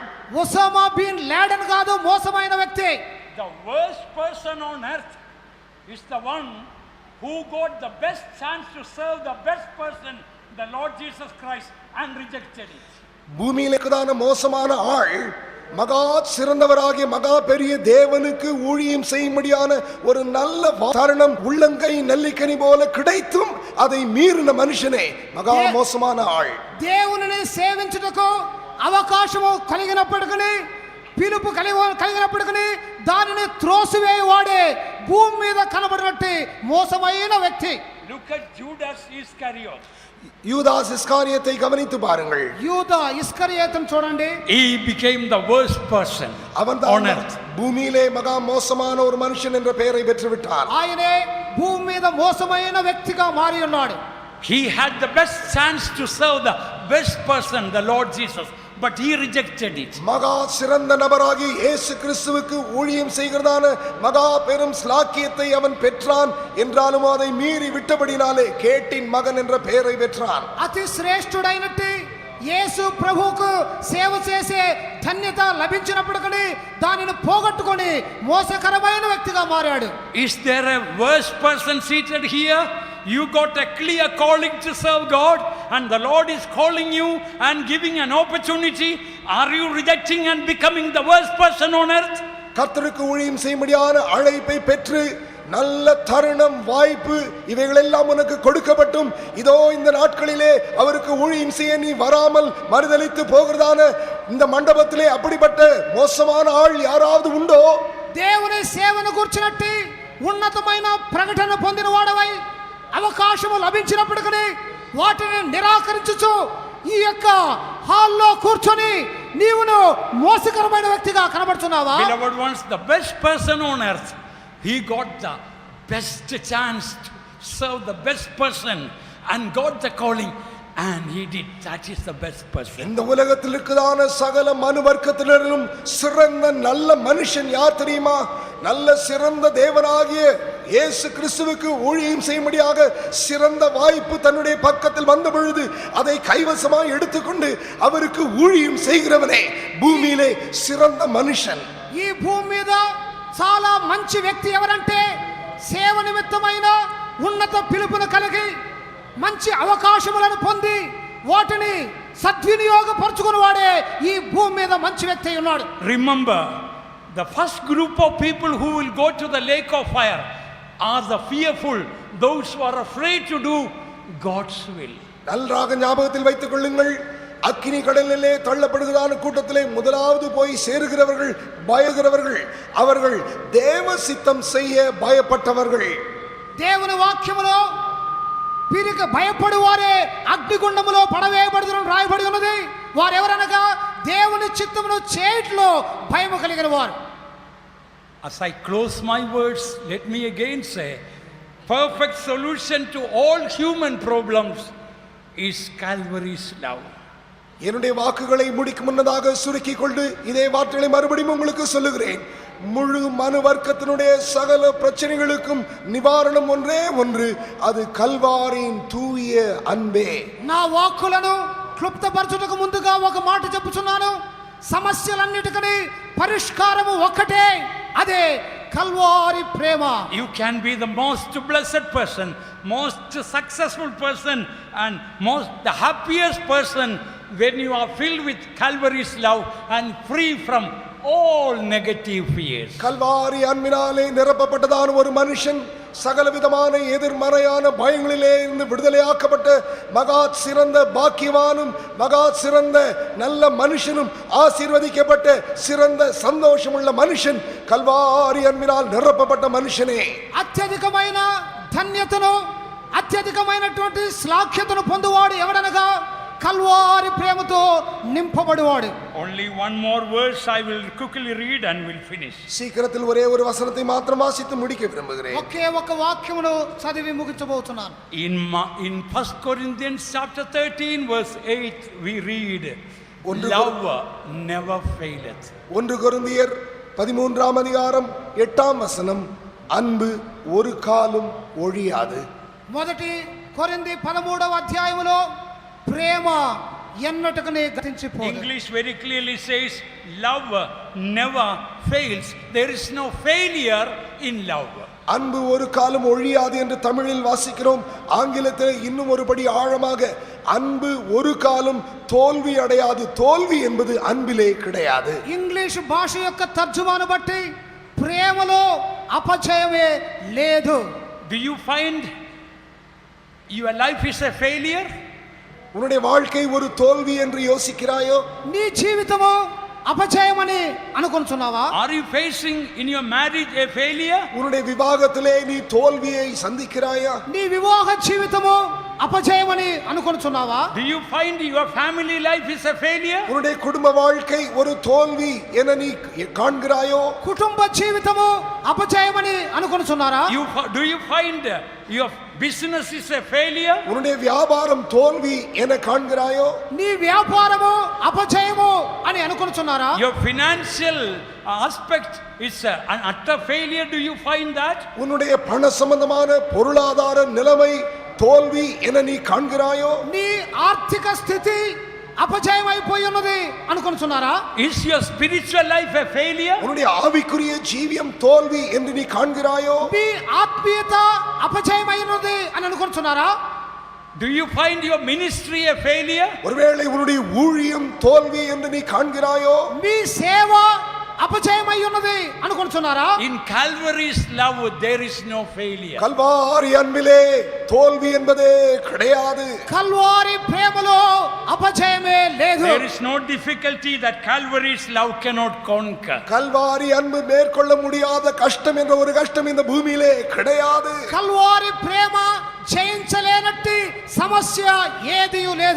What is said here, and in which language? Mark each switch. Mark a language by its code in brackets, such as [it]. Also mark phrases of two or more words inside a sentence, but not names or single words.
[te] ఒసామా బిన్ లాడెన్ కాదు మోసమైన వ్యక్తి. [en] The worst person on earth is the one who got the best chance to serve the best person, the Lord Jesus Christ, and rejected it. [ta] பூமியிலே இருக்கிறதான மோசமான ஆள் மகா சிறந்தவராகிய மகா பெரிய தேவனுக்கு ஊழியம் செய்யும்படியான ஒரு நல்ல தருணம் உள்ளங்கை நெல்லிக்கனி போல கிடைத்தும் அதை மீறின மனுஷனே மகா மோசமான ஆள். [te] దేవునిని సేవించుటకు అవకాశము కలిగినప్పటికీ పిలుపు కలిగినప్పటికీ దానిని త్రోసివేయవాడే భూమి మీద కనబడినట్టు మోసమైన వ్యక్తి. [en] Look at Judas Iscariot. [ta] யூதாஸ் இஸ்காரியத்தை கவனித்து பாருங்கள். [te] యూదా ఇస్కరియోతును చూడండి. [en] He became the worst person on earth. [ta] பூமியிலே மகா மோசமான ஒரு மனுஷன் என்ற பெயரை பெற்று விட்டார். [te] ఆయనే భూమి మీద మోసమైన వ్యక్తిగా మారి ఉన్నాడు. [en] He had the best chance to serve the best person, the Lord Jesus, but he rejected it. [ta] மகா சிறந்த நபராகி இயேசு கிறிஸ்துவுக்கு ஊழியம் செய்கிறதான மகா பெரும் ஸ்லாக்கியத்தை அவன் பெற்றான் என்றாலும் அதை மீறி விட்டபடினாலே கேட்டின் மகன் என்ற பெயரை பெற்றான். [te] అతి శ్రేష్ఠుడైనట్టు యేసు ప్రభువుకు సేవ చేసే ధన్యత లభించినప్పటికీ దానిని పోగొట్టుకొని మోసకరమైన వ్యక్తిగా మారాడు. [en] Is there a worse person seated here? You got a clear calling to serve God, and the Lord is calling you and giving an opportunity. Are you rejecting and becoming the worst person on earth? [ta] கர்த்தருக்கு ஊழியம் செய்யும்படியான அழைப்பை பெற்று நல்ல தருணம் வாய்ப்பு இவைகளெல்லாம் உனக்கு கொடுக்கப்பட்டும் இதோ இந்த நாட்களிலே அவருக்கு ஊழியம் செய்ய நீ வராமல் மறுதலித்து போகிறதான இந்த மண்டபத்திலே அப்படிப்பட்ட மோசமான ஆள் யாராவது உண்டோ? [te] దేవుని సేవను కూర్చున్నట్టు ఉన్నతమైన ప్రకటన పొందిన వాడవై అవకాశము లభించినప్పటికీ వాటిని నిరాకరించుచు ఈ యొక్క హాల్లో కూర్చొని నీవును మోసకరమైన వ్యక్తిగా కనబడుతున్నావా? [en] Beloved ones, the best person on earth, he got the best chance to serve the best person and got the calling, and he did. That is the best person. [ta] இந்த உலகத்தில் இருக்கிறதான சகல மனுவர்க்கத்தினரிலும் சிறந்த நல்ல மனுஷன் யார் தெரியுமா? நல்ல சிறந்த தேவனாகிய இயேசு கிறிஸ்துவுக்கு ஊழியம் செய்யும்படியாக சிறந்த வாய்ப்பு தன்னுடைய பக்கத்தில் வந்த பொழுது அதை கைவசமாய் எடுத்துக்கொண்டு அவருக்கு ஊழியம் செய்கிறவனே பூமியிலே சிறந்த மனுஷன். [te] ఈ భూమి మీద చాలా మంచి వ్యక్తి ఎవరంటే సేవ నిమిత్తమైన ఉన్నత పిలుపును కలిగి మంచి అవకాశములను పొంది వాటిని సద్వినియోగపరచుకుని వాడే ఈ భూమి మీద మంచి వ్యక్తి ఉన్నాడు. [en] Remember, the first group of people who will go to the lake of fire are the fearful, those who are afraid to do God's will. [ta] நன்றாக ஞாபகத்தில் வைத்துக் கொள்ளுங்கள். அக்கினி கடலிலே தள்ளப்படுகிறான கூட்டத்திலே முதலாவது போய் சேருகிறவர்கள் பயப்படுகிறவர்கள், அவர்கள் தேவ சித்தம் செய்ய பயப்பட்டவர்கள். [te] దేవుని వాక్యములో వీరికి భయపడు వారే అగ్నిగుండములో పడవేయబడుదురని రాయబడి ఉన్నది. వారెవరనగా దేవుని చిత్తమును చేయట్లో భయము కలిగిన వారు. [en] As I close my words, let me again say, perfect solution to all human problems is Calvary's love. [ta] என்னுடைய வாக்குகளை முடிக்கும் முன்னதாக சுருக்கிக் கொண்டு இதே வார்த்தைகளை மறுபடியும் உங்களுக்கு சொல்லுகிறேன். முழு மனு வர்க்கத்தினுடைய சகல பிரச்சனைகளுக்கும் நிவாரணம் ஒன்றே ஒன்று, அது கல்வாரியின் தூய அன்பே. [te] నా వాక్కులను క్లుప్తపరచుటకు ముందుగా ఒక మాట చెప్పుచున్నాను. సమస్యలన్నిటికీ పరిష్కారము ఒక్కటే, అదే కల్వారి ప్రేమ. [en] You can be the most blessed person, most successful person, and the happiest person when you are filled with Calvary's love and free from all negative fears. [ta] கல்வாரி அன்பினாலே நிரப்பப்பட்டதான ஒரு மனுஷன் சகலவிதமான எதிர்மறையான பயங்களிலே இருந்து விடுதலையாக்கப்பட்ட மகா சிறந்த பாக்கியவானும் மகா சிறந்த நல்ல மனுஷனும் ஆசீர்வதிக்கப்பட்ட சிறந்த சந்தோஷமுள்ள மனுஷன் கல்வாரி அன்பினால் நிரப்பப்பட்ட மனுஷனே. [te] అత్యధికమైన ధన్యతను అత్యధికమైనటువంటి శ్లాఘ్యతను పొందువాడు ఎవడనగా కల్వారి ప్రేమతో నింపబడువాడు. [en] Only one more verse I will quickly read and we'll finish. [ta] சீக்கிரத்தில் ஒரே ஒரு வசனத்தை மாத்திரம் வாசித்து முடிக்க விரும்புகிறேன். [te] ఒకే ఒక వాక్యమును చదివి ముగించబోతున్నాను. [en] In 1 Corinthians chapter 13 verse 8 we read, love never faileth. [ta] 1 கொரிந்தியர் 13ஆம் அதிகாரம் 8ஆம் வசனம், அன்பு ஒரு காலும் ஒழியாது. [te] మొదటి కొరింథీ 13వ అధ్యాయములో ప్రేమ ఎన్నటికీ గతించిపోదు. [en] English very clearly says, love never fails. There is no failure in love. [ta] அன்பு ஒரு காலம் ஒழியாது என்று தமிழில் வாசிக்கிறோம். ஆங்கிலத்தில் இன்னும் ஒருபடி ஆழமாக, அன்பு ஒரு காலம் தோல்வி அடையாது. தோல்வி என்பது அன்பிலே கிடையாது. [te] ఇంగ్లీష్ భాష యొక్క తర్జుమాను బట్టి ప్రేమలో అపజయమే లేదు. [en] Do you find your life is a failure? [ta] உன்னுடைய வாழ்க்கை ஒரு தோல்வி என்று யோசிக்கிறாயோ? [te] నీ జీవితము అపజయమని అనుకుంటున్నావా? [en] Are you facing in your marriage a failure? [ta] உன்னுடைய விவாகத்திலே நீ தோல்வியை சந்திக்கிறாயா? [te] నీ వివాహ జీవితము అపజయమని అనుకుంటున్నావా? [en] Do you find your family life is a failure? [ta] உன்னுடைய குடும்ப வாழ்க்கை ஒரு தோல்வி என நீ காண்கிறாயோ? [te] కుటుంబ జీవితము అపజయమని అనుకుంటున్నారా? [en] Do you find your business is a failure? [ta] உன்னுடைய வியாபாரம் தோல்வி என காண்கிறாயோ? [te] నీ వ్యాపారము అపజయము అని అనుకుంటున్నారా? [en] Your financial aspect is an utter failure. Do you find that? [ta] உன்னுடைய பண சம்பந்தமான பொருளாதார நிலைமை தோல்வி என நீ காண்கிறாயோ? [te] నీ ఆర్థిక స్థితి అపజయమైపోయి ఉన్నది అనుకుంటున్నారా? [en] Is your spiritual life a failure? [ta] உன்னுடைய ஆவிக்குரிய ஜீவியம் தோல்வி என்று நீ காண்கிறாயோ? [te] మీ ఆత్మీయత అపజయమైనది అని అనుకుంటున్నారా? [en] Do you find your ministry a failure? [ta] ஒருவேளை உன்னுடைய ஊழியம் தோல்வி என்று நீ காண்கிறாயோ? [te] మీ సేవ అపజయమై ఉన్నది అనుకుంటున్నారా? [en] In Calvary's love there is no failure. [ta] கல்வாரி அன்பிலே தோல்வி என்பதே கிடையாது. [te] కల్వారి ప్రేమలో అపజయమే లేదు. [en] There is no difficulty that Calvary's love cannot conquer. [ta] கல்வாரி அன்பு மேற்கொள்ள முடியாத கஷ்டம் என்ற ஒரு கஷ்டம் இந்த பூமியிலே கிடையாது. [te] కల్వారి ప్రేమ జయించలేనట్టి సమస్య ఏదియూ లేదు.